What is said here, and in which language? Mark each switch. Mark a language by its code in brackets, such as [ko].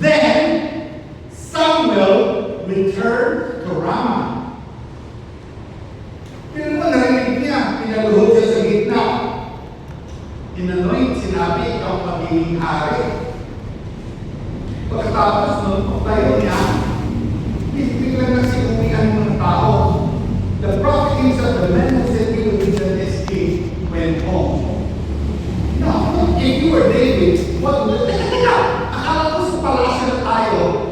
[en] Then Samuel returned to Ramah. [tl] Pero naman narinig niya, pinaluhod siya sa gitna. Inanoint, sinabi, ikaw magiging hari. Pagkatapos nun, pagtayo niya, biglang nagsikumihan ng tao. [en] The prophet himself, the man who said he would be the next king, went home. Now, if you were David, what would you think? [tl] Akala ko sa palasyo na tayo.